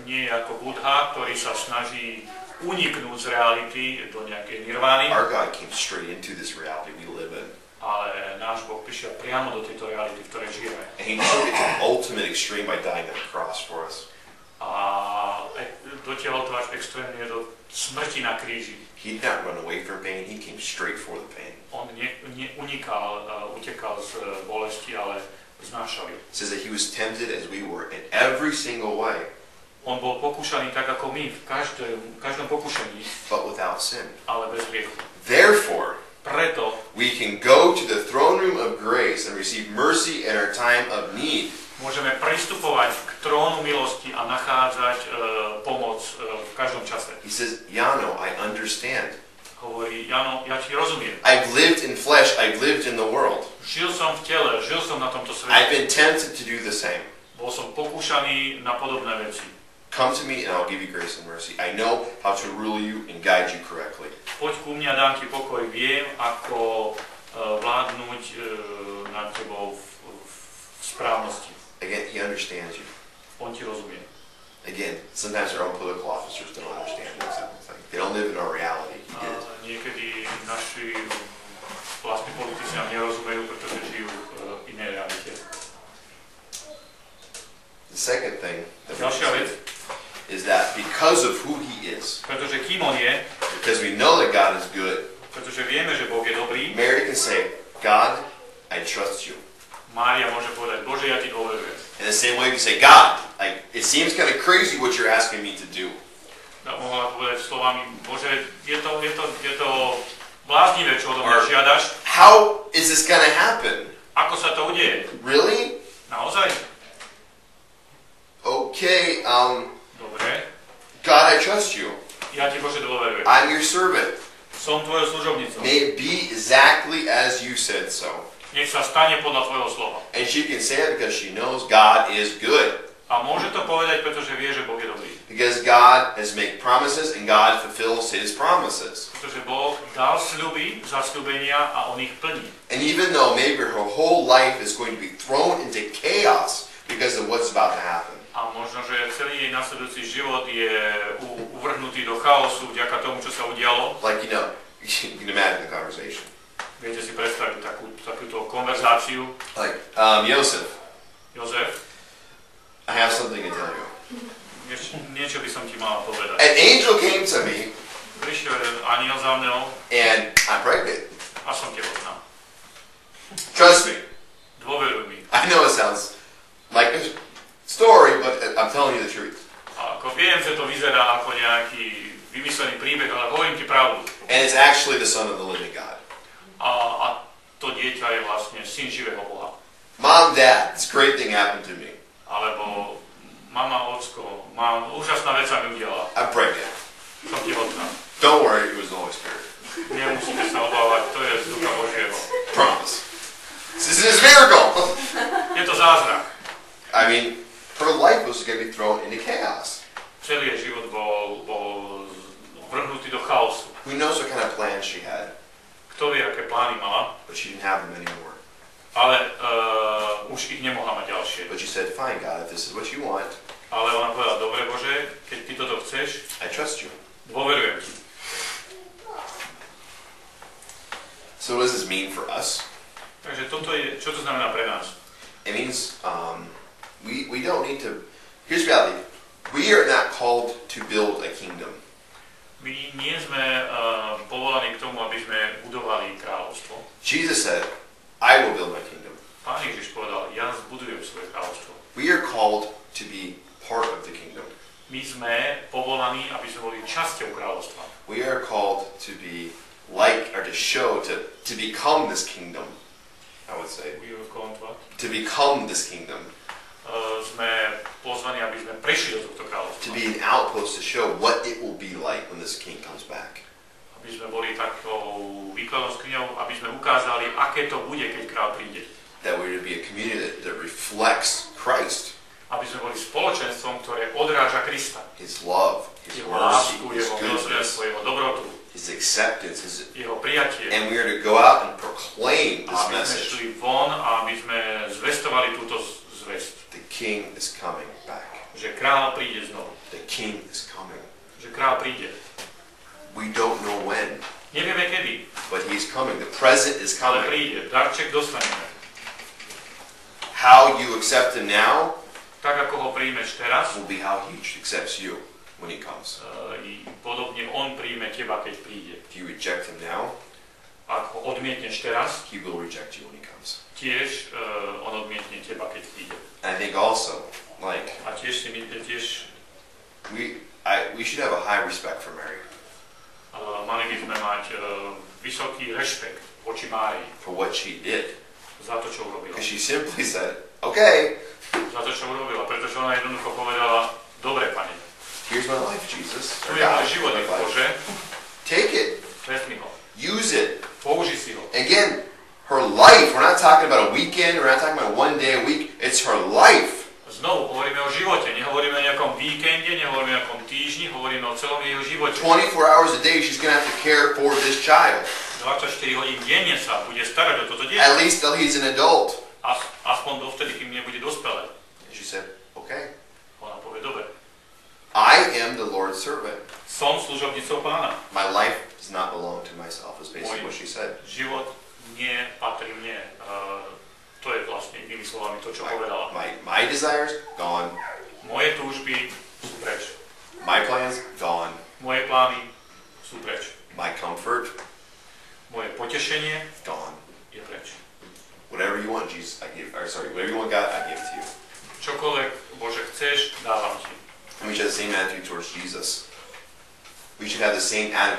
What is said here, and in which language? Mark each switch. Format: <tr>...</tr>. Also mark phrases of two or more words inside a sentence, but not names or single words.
<sk>ako Buddha, ktorý sa snaží uniknúť z reality do nejakej nirvány.</sk> <en>Our God came straight into this reality we live in.</en> <sk>Ale náš Boh prišiel priamo do tejto reality, v ktorej žijeme.</sk> <en>And he took it to the ultimate extreme by dying on the cross for us.</en> <sk>A dotiahol to až extrémne do smrti na kríži.</sk> <en>He did not run away from pain, he came straight for the pain.</en> <sk>On utekal z bolesti, ale znášal ju.</sk> <en>It says that he was tempted as we were in every single way.</en> <sk>On bol pokúšaný tak ako my, v každom pokúšaní,</sk> <en>but without sin.</en> <sk>Ale bez hriechu.</sk> <en>Therefore,</en> <sk>preto</sk> <en>we can go to the throne room of grace and receive mercy in our time of need.</en> <sk>Môžeme pristupovať k trónu milosti a nachádzať pomoc v každom čase.</sk> <en>He says, Jano, I understand.</en> <sk>Hovorí, Jano, ja ti rozumiem.</sk> <en>I've lived in flesh, I've lived in the world.</en> <sk>Žil som v tele, žil som na tomto svete.</sk> <en>I've been tempted to do the same.</en> <sk>Bol som pokúšaný na podobné veci.</sk> <en>Come to me and I'll give you grace and mercy. I know how to rule you and guide you correctly.</en> <sk>Poď ku mne a dám ti pokoj. Viem, ako vládnuť nad tebou v správnosti.</sk> <en>Again, he understands you.</en> <sk>On ti rozumie.</sk> <en>Again, sometimes our own political officers don't understand this. They don't live in our reality. He did.</en> <sk>Niekedy naši vlastní politici nám nerozumejú, pretože žijú v inej realite.</sk> <en>The second thing that</en> <sk>Ďalšia vec</sk> <en>is that because of who he is,</en> <sk>pretože kým on je,</sk> <en>because we know that God is good,</en> <sk>pretože vieme, že Boh je dobrý,</sk> <en>Mary can say, God, I trust you.</en> <sk>Mária môže povedať, Bože, ja ti dôverujem.</sk> <en>In the same way, you can say, God, like, it seems kind of crazy what you're asking me to do.</en> <sk>Mohla povedať slovami, Bože, je to bláznivé, čo odo mňa žiadaš.</sk> <en>How is this going to happen?</en> <sk>Ako sa to udeje?</sk> <en>Really?</en> <sk>Naozaj?</sk> <en>Okay,</en> <sk>Dobre.</sk> <en>God, I trust you.</en> <sk>Ja ti, Bože, dôverujem.</sk> <en>I'm your servant.</en> <sk>Som tvojou služobnicou.</sk> <en>May it be exactly as you said so.</en> <sk>Nech sa stane podľa tvojho slova.</sk> <en>And she can say it because she knows God is good.</en> <sk>A môže to povedať, pretože vie, že Boh je dobrý.</sk> <en>Because God has made promises and God fulfills his promises.</en> <sk>Pretože Boh dal sľuby, zasľubenia a on ich plní.</sk> <en>And even though maybe her whole life is going to be thrown into chaos because of what's about to happen.</en> <sk>A možno, že celý jej nasledujúci život je uvrhnutý do chaosu vďaka tomu, čo sa udialo.</sk> <en>Like, you know, you can imagine the conversation.</en> <sk>Viete si predstaviť takúto konverzáciu.</sk> <en>Like, Joseph, I have something to tell you.</en> <sk>Niečo by som ti mala povedať.</sk> <en>An angel came to me.</en> <sk>Prišiel aniel za mnou.</sk> <en>And I'm pregnant.</en> <sk>A som tehotná.</sk> <en>Trust me.</en> <sk>Dôveruj mi.</sk> <en>I know it sounds like a story, but I'm telling you the truth.</en> <sk>A ako viem, že to vyzerá ako nejaký vymyslený príbeh, ale hovorím ti pravdu.</sk> <en>And it's actually the son of the living God.</en> <sk>A to dieťa je vlastne syn živého Boha.</sk> <en>Mom, Dad, this great thing happened to me.</en> <sk>Alebo mama, ocko, úžasná vec sa mi udiala.</sk> <en>I'm pregnant.</en> <sk>Som tehotná.</sk> <en>Don't worry, it was the Holy Spirit.</en> <sk>Nemusíte sa obávať, to je z Ducha Božieho.</sk> <en>Promise. This is a miracle.</en> <sk>Je to zázrak.</sk> <en>I mean, her life was going to be thrown into chaos.</en> <sk>Celý jej život bol vrhnutý do chaosu.</sk> <en>Who knows what kind of plans she had?</en> <sk>Kto vie, aké plány mala?</sk> <en>But she didn't have them anymore.</en> <sk>Ale už ich nemohla mať ďalšie.</sk> <en>But she said, fine, God, if this is what you want.</en> <sk>Ale ona povedala, dobre Bože, keď ty toto chceš,</sk> <en>I trust you.</en> <sk>Dôverujem ti.</sk> <en>So what does this mean for us?</en> <sk>Takže toto je, čo to znamená pre nás?</sk> <en>It means we don't need to. Here's the reality. We are not called to build a kingdom.</en> <sk>My nie sme povolaní k tomu, aby sme budovali kráľovstvo.</sk> <en>Jesus said, I will build my kingdom.</en> <sk>Pán Ježiš povedal, ja zbudujem svoje kráľovstvo.</sk> <en>We are called to be part of the kingdom.</en> <sk>My sme povolaní, aby sme boli časťou kráľovstva.</sk> <en>We are called to be like, or to show, to become this kingdom, I would say. We are called what? To become this kingdom.</en> <sk>Sme pozvaní, aby sme prešli do tohto kráľovstva.</sk> <en>To be an outpost to show what it will be like when this king comes back.</en> <sk>Aby sme boli takou výkladnou skriňou, aby sme ukázali, aké to bude, keď kráľ príde.</sk> <en>That we would be a community that reflects Christ.</en> <sk>Aby sme boli spoločenstvom, ktoré odráža Krista.</sk> <en>His love, His</en> <sk>Jeho</sk> <en>mercy,</en> <sk>lásku,</sk> <en>His</en> <sk>jeho</sk> <en>goodness,</en> <sk>milosrdenstvo, jeho dobrotu,</sk> <en>His acceptance,</en> <sk>jeho prijatie.</sk> <en>and we are to go out and proclaim this</en> <sk>Aby sme</sk> <en>message.</en> <sk>šli von a aby sme zvestovali túto zvesť.</sk> <en>The king is coming back.</en> <sk>Že kráľ príde znovu.</sk> <en>The king is coming.</en> <sk>že kráľ príde.</sk> <en>We don't know when,</en> <sk>Nevieme kedy,</sk> <en>but he's coming. The present is</en> <sk>ale</sk> <en>coming.</en> <sk>príde. Darček dostaneme.</sk> <en>How you accept him now</en> <sk>Tak ako ho príjmeš teraz,</sk> <en>will be how he accepts you when he comes.</en> <sk>i podobne on príjme teba, keď príde.</sk> <en>If you reject him now,</en> <sk>Ak ho odmietneš teraz,</sk> <en>he will reject you when he comes.</en> <sk>tiež on odmietne teba, keď príde.</sk> <en>And I think also, like,</en> <sk>A tiež</sk> <en>we should have a high respect for Mary</en> <sk>mali by sme mať vysoký rešpekt voči Márii</sk> <en>for what she did.</en> <sk>za to, čo urobila.</sk> <en>Because she simply said, okay,</en> <sk>Za to, čo urobila, pretože ona jednoducho povedala, dobre, Pane,</sk> <en>here's my life, Jesus.</en> <sk>tu</sk> <en>Or</en> <sk>je môj</sk> <en>God,</en> <sk>život,</sk> <en>my life.</en> <sk>Bože,</sk> <en>Take it.</en> <sk>vezmi ho,</sk> <en>Use it.</en> <sk>použi si ho.</sk> <en>Again, her life. We're not talking about a weekend. We're not talking about one day a week. It's her life.</en> <sk>Znovu hovoríme o živote, nehovoríme o nejakom víkende, nehovoríme o nejakom týždni, hovoríme o celom jeho živote.</sk> <en>24 hours a day, she's going to have to care for this child.</en> <sk>24 hodín denne sa bude starať o toto dieťa.</sk> <en>At least till he's an adult.</en> <sk>Aspoň dovtedy, kým nebude dospelé.</sk> <en>And she said, okay.</en> <sk>Ona povie, dobre,</sk> <en>I am the Lord's servant.</en> <sk>som služobnicou Pána.</sk> <en>My life does not belong to myself, is basically what she said.</en> <sk>Život nie patrí mne. To je vlastne inými slovami to, čo povedala.</sk> <en>My desires, gone.</en> <sk>Moje túžby sú preč.</sk> <en>My plans, gone.</en> <sk>Moje plány sú preč.</sk> <en>My comfort,</en> <sk>Moje potešenie</sk> <en>gone.</en> <sk>je preč.</sk> <en>Whatever you want, Jesus, whatever you want, God, I give to you.</en> <sk>Čokoľvek, Bože, chceš, dávam ti.</sk> <en>And we should have the same attitude towards Jesus. We should have the same attitude</en>